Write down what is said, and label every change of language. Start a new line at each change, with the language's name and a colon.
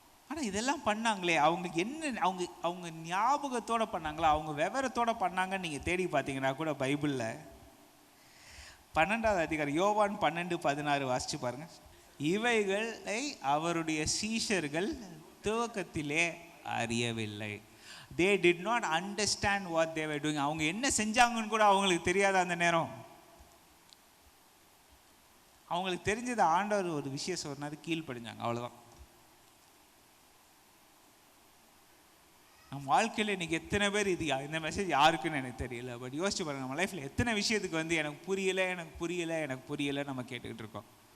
Tamil: ஆனால் இதெல்லாம் பண்ணாங்களே, அவங்களுக்கு என்ன, அவங்க ஞாபகத்தோடு பண்ணாங்களா, அவங்க விவரத்தோடு பண்ணாங்கன்னு நீங்கள் தேடி பார்த்தீங்கன்னா கூட பைபிளில் 12ஆம் அதிகாரம் யோவான் 12:16 வாசிச்சு பாருங்க. இவைகளை அவருடைய சீஷர்கள் துவக்கத்திலே அறியவில்லை.
English: They did not understand what they were doing.
Tamil: அவங்க என்ன செஞ்சாங்கன்னு கூட அவங்களுக்கு தெரியாத அந்த நேரம். அவங்களுக்கு தெரிஞ்சது ஆண்டவர் ஒரு விஷயம் சொன்னாரு, கீழ்ப்படிஞ்சாங்க, அவ்வளோதான். நம்ம வாழ்க்கையில் இன்றைக்கி எத்தனை பேர் இந்த மெசேஜ் யாருக்குன்னு எனக்கு தெரியல, பட் யோசிச்சு பாருங்கள், நம்ம லைஃப்பில் எத்தனை விஷயத்துக்கு வந்து எனக்கு புரியலை நம்ம கேட்டுக்கிட்டு இருக்கோம்.